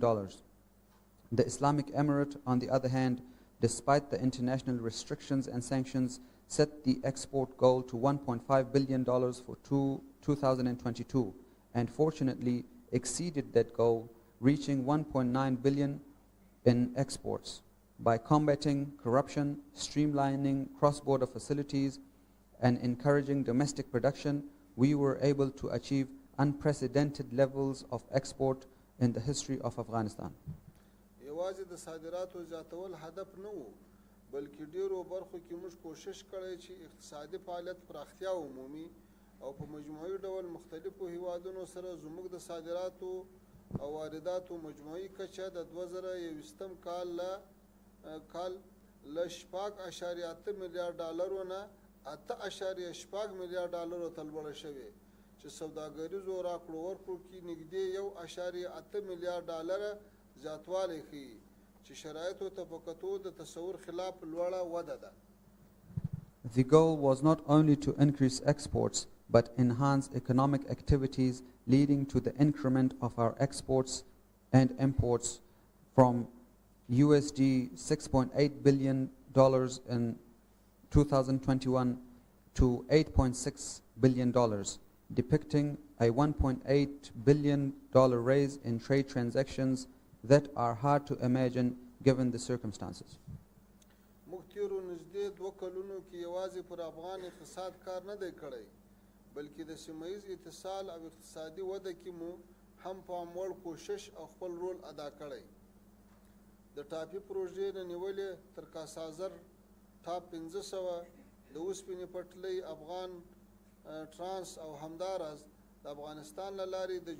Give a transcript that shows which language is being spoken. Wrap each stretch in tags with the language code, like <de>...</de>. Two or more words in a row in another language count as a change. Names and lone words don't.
<en>The Islamic Emirate, on the other hand, despite the international restrictions and sanctions, set the export goal to $1.5 billion for 2022, and fortunately exceeded that goal, reaching $1.9 billion in exports. by combating corruption, streamlining cross-border facilities, and encouraging domestic production, we were able to achieve unprecedented levels of export in the history of Afghanistan.</en> <ps>یوازې د صادراتو زیاتول هدف نه و بلکې ډیرو برخو کې موږ کوشش کړی چې اقتصادي فعالیت پراختیا ومومي او په مجموعي ډول مختلفو هیوادونو سره زموږ د صادراتو او وارداتو مجموعي کچه د 2021 کال له 4.8 میلیارډ ډالرو نه 8.8 میلیارډ ډالرو ته لوړه شوې چې سوداګریزو راکړو ورکړو کې نږدې 1.8 میلیارډ ډالره زیاتوالی ښیي چې شرایطو ته په کتو د تصور خلاف لوړه وده ده.</ps> <en>The goal was not only to increase exports but enhance economic activities leading to the increment of our exports and imports from USD $6.8 billion in 2021 to $8.6 billion, depicting a $1.8 billion raise in trade transactions that are hard to imagine given the circumstances.</en> <ps>موږ تیرو نږدې 2 کلونو کې یوازې پر افغان اقتصاد کار نه دی کړی بلکې د سیمهیز اتصال او اقتصادي وده کې مو هم پاموړ کوشش او خپل رول ادا کړی. د ټاپي پروژې نه نیولې تر کاسازر ټاپ 1500 د اوسپنې پټلۍ افغان ټرانس او همداراز د افغانستان له لارې د</ps>